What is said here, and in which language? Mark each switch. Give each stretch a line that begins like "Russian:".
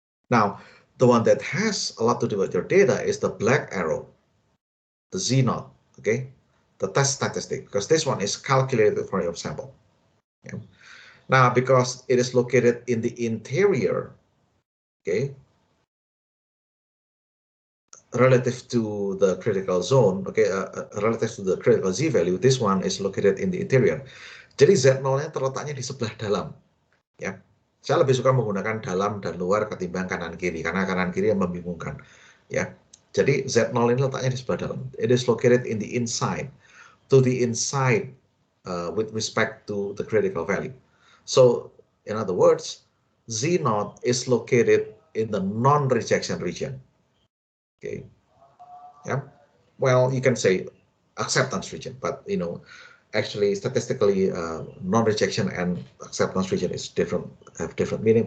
English: Now, the one that has a lot to do with your data is the black arrow, the Z naught, okay, the test statistic, because this one is calculated for your sample. Okay. Now, because it is located in the interior, okay, relative to the critical zone, okay, relative to the critical Z value, this one is located in the interior.
Indonesian: Jadi Z0-nya terletaknya di sebelah dalam, ya. Saya lebih suka menggunakan dalam dan luar ketimbang kanan kiri, karena kanan kiri yang membingungkan, ya. Jadi Z0 ini letaknya di sebelah dalam.
English: It is located in the inside. To the inside with respect to the critical value. So, in other words, Z naught is located in the non-rejection region. Okay. Yeah. Well, you can say acceptance region, but actually statistically, non-rejection and acceptance region is have different meaning.